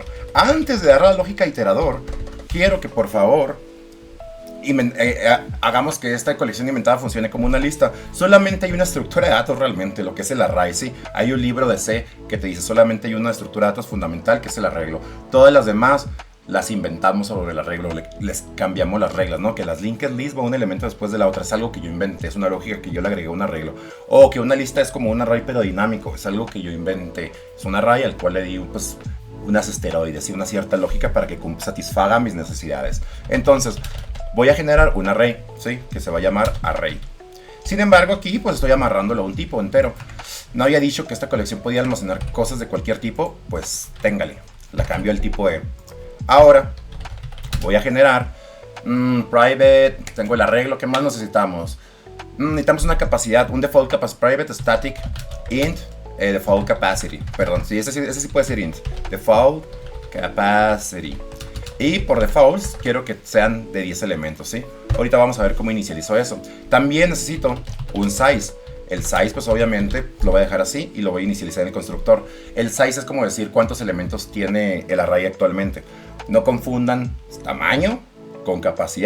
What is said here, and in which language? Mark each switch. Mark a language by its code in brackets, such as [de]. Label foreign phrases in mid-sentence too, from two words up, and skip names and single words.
[es] Antes de dar la lógica iterador, quiero que por favor hagamos que esta colección inventada funcione como una lista. Solamente hay una estructura de datos realmente, lo que es el array, ¿sí? Hay un libro de C que te dice solamente hay una estructura de datos fundamental que es el arreglo. Todas las demás las inventamos sobre el arreglo, les cambiamos las reglas, ¿no? Que las [en] linked list [es] va un elemento después de la otra, es algo que yo inventé, es una lógica que yo le agregué a un arreglo. O que una lista es como un array pero dinámico, es algo que yo inventé, es un array al cual le di pues unas esteroides y una cierta lógica para que satisfaga mis necesidades. Entonces, voy a generar un array, ¿sí? Que se va a llamar array. Sin embargo, aquí pues estoy amarrándolo a un tipo entero. No había dicho que esta colección podía almacenar cosas de cualquier tipo, pues téngale, la cambio al tipo E. Ahora voy a generar private, tengo el arreglo, ¿qué más necesitamos? Necesitamos una capacidad, un [en] default capacity, private static int default capacity, [es] perdón, sí, ese sí puede ser int, [en] default capacity. [es] Y por default quiero que sean de 10 elementos, ¿sí? Ahorita vamos a ver cómo inicializo eso. También necesito un size. El size, pues obviamente lo voy a dejar así y lo voy a inicializar en el constructor. El size es como decir cuántos elementos tiene el array actualmente. No confundan tamaño con capacidad.